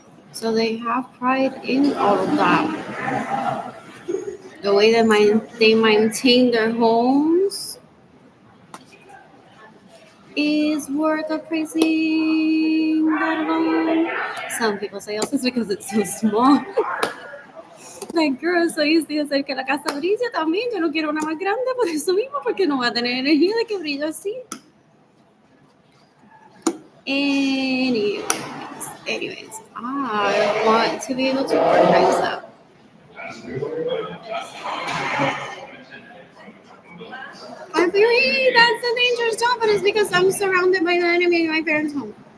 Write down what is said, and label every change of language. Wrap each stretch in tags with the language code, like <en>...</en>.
<en>So they have pride in all of that. The way that they maintain their homes is worth appraising that alone. Some people say also it's because it's so small. Like, girl, so easy</en> <es>hacer que la casa brille también. Yo no quiero una más grande por eso mismo, porque no va a tener energía de que brille así.</es> <en>Anyways, I want to be able to organize that. I agree, that's a dangerous job, but it's because I'm surrounded by the enemy in my parents' home.</en>